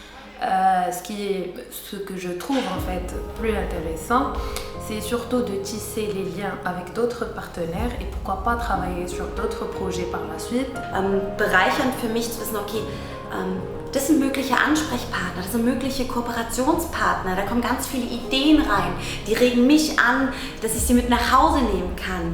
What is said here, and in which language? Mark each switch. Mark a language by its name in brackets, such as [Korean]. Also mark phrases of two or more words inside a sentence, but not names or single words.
[French] Ce que je trouve en fait plus intéressant, c'est surtout de tisser les liens avec d'autres partenaires et pourquoi pas travailler sur d'autres projets par la suite. [German] Bereichernd für mich zu wissen, okay, das sind mögliche Ansprechpartner, das sind mögliche Kooperationspartner, da kommen ganz viele Ideen rein, die regen mich an, dass ich sie mit nach Hause nehmen kann.